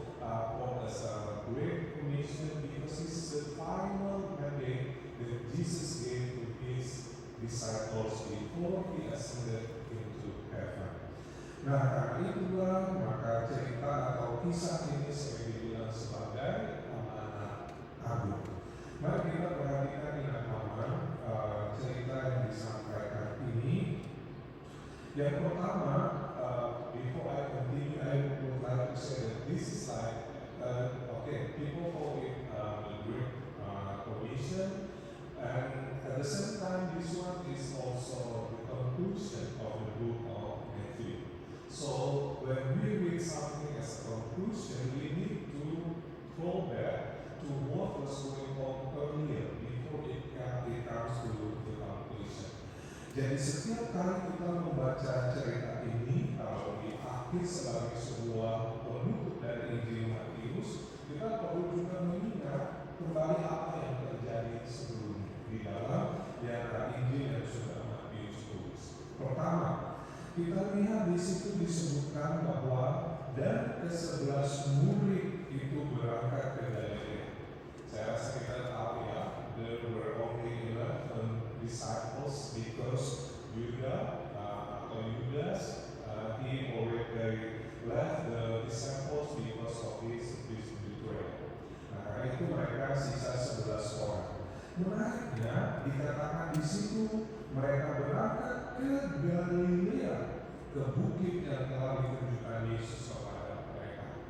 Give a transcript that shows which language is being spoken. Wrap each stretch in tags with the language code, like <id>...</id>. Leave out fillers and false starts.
<en>called as a Great Commission because it's the final mandate that Jesus gave to his disciples before he ascended into heaven.</en> <id>Nah, karena itulah maka cerita atau kisah ini sering dibilang sebagai amanat agung. Mari kita perhatikan dengan aman cerita yang disampaikan ini. Yang pertama,</id> <en>before I continue, I would like to say that this is like, people call it the Great Commission, and at the same time, this one is also the conclusion of the book of Matthew. So when we read something as a conclusion, we need to go back to what was going on earlier before it comes to the conclusion.</en> <id>Jadi setiap kali kita membaca cerita ini, kalau di akhir sebagai sebuah penutup dari Injil Matius, kita perlu juga mengingat kembali apa yang terjadi sebelumnya di dalam Injil yang sudah Matius tulis. Pertama, kita lihat di situ disebutkan bahwa dan ke-11 murid itu berangkat ke Galilea. Saya rasa kita tahu ya,</id> <en>there were only 11 disciples because Judas, he already left the disciples because of his betrayal.</en> <id>Nah, karena itu mereka sisa 11 orang. Menariknya dikatakan di situ mereka berangkat ke Galilea, ke bukit yang telah ditunjukkan Yesus kepada mereka.</id>